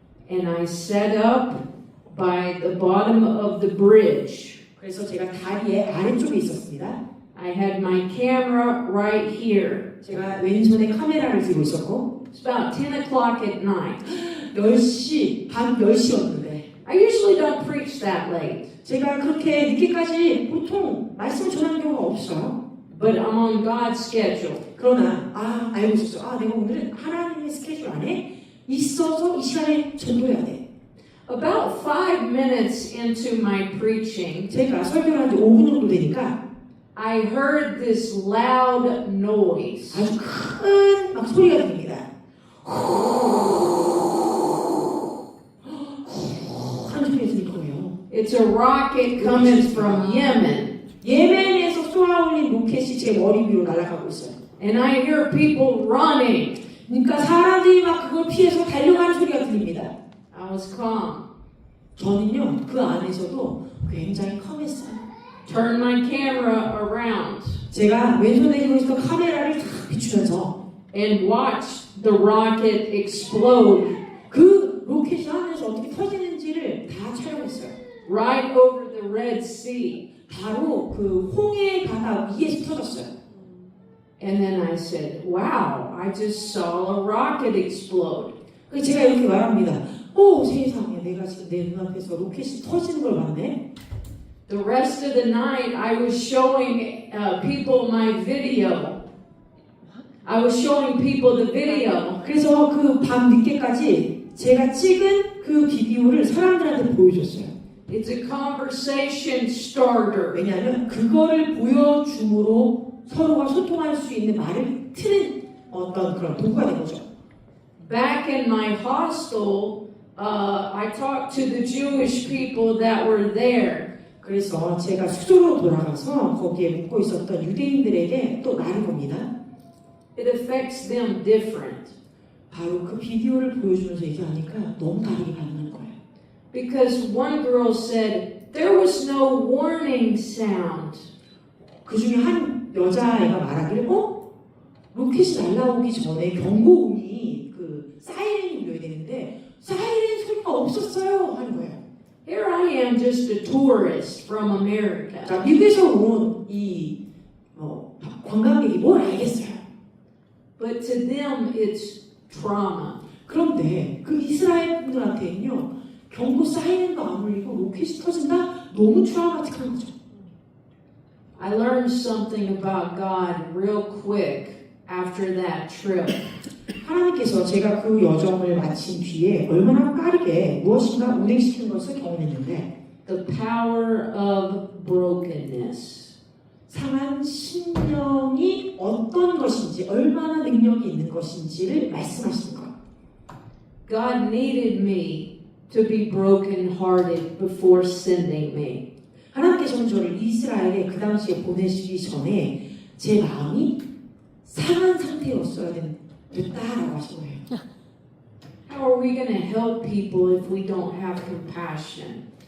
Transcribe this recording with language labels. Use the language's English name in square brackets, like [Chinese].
[English] And I set up by the bottom of the bridge. [Korean] 그래서 제가 다리의 아래쪽에 있었습니다. [English] I had my camera right here. [Korean] 제가 왼손에 카메라를 들고 있었고 [English] It's about 10 o'clock at night. [Korean] 10시, 밤 10시였는데 [English] I usually don't preach that late, [Korean] 제가 그렇게 늦게까지 보통 말씀을 전하는 경우가 없어요. [English] but I'm on God's schedule. [Korean] 그러나 알고 있었어요. 내가 오늘은 하나님의 스케줄 안에 있어서 이 시간에 전도해야 돼. [English] About 5 minutes into my preaching, [Korean] 제가 설교를 한 지 5분 정도 되니까 [English] I heard this loud noise. [Korean] 아주 큰 막 소리가 들립니다. 하는 소리가 들릴 거예요. [English] It's a rocket coming from Yemen. [Korean] 예멘에서 쏘아올린 로켓이 제 머리 위로 날아가고 있어요. [English] And I hear people running. [Korean] 그러니까 사람들이 막 그걸 피해서 달려가는 소리가 들립니다. [English] I was calm. [Korean] 저는요 그 안에서도 굉장히 컴했어요. [English] Turn my camera around [Korean] 제가 왼손에 들고 있었던 카메라를 탁 비추면서 [English] and watched the rocket explode [Korean] 그 로켓이 하늘에서 어떻게 터지는지를 다 촬영했어요. [English] right over the Red Sea. [Korean] 바로 그 홍해 바다 위에서 터졌어요. [English] And then I said, wow, I just saw a rocket explode. [Korean] 그래서 제가 이렇게 말합니다. 오 세상에 내가 지금 내 눈앞에서 로켓이 터지는 걸 봤네. [English] The rest of the night, I was showing people my video. I was showing people the video. [Korean] 그래서 그 밤 늦게까지 제가 찍은 그 비디오를 사람들한테 보여줬어요. [English] It's a conversation starter. [Korean] 왜냐하면 그거를 보여줌으로 서로가 소통할 수 있는 말을 트는 어떤 그런 도구가 된 거죠. [English] Back in my hostel, I talked to the Jewish people that were there. [Korean] 그래서 제가 숙소로 돌아가서 거기에 묵고 있었던 유대인들에게 또 말을 겁니다. [English] It affects them different. [Korean] 바로 그 비디오를 보여주면서 얘기하니까 너무 다르게 반응하는 거예요. [English] Because one girl said, there was no warning sound. [Korean] 그 중에 한 여자애가 말하기를 로켓이 날아오기 전에 경고음이 그 사이렌이 울려야 되는데 사이렌 소리가 없었어요 하는 거예요. [English] Here I am just a tourist from America. [Korean] 자, 미국에서 온 이 관광객이 뭘 알겠어요. [English] But to them it's trauma. [Korean] 그런데 그 이스라엘 분들한테는요 경고 사이렌도 안 울리고 로켓이 터진다? 너무 트라우마틱한 거죠. [English] I learned something about God real quick after that trip. [Korean] 하나님께서 제가 그 여정을 마친 뒤에 얼마나 빠르게 무엇인가 운행시키는 것을 경험했는데 [English] The power of brokenness. [Korean] 상한 심령이 어떤 것인지 얼마나 능력이 있는 것인지를 말씀하시는 거예요. [English] God needed me to be brokenhearted before sending me. [Korean] 하나님께서는 저를 이스라엘에 그 당시에 보내시기 전에 제 마음이 상한 상태였어야 됐다라고 하신 거예요. [English] How are we going to help people if we don't have compassion?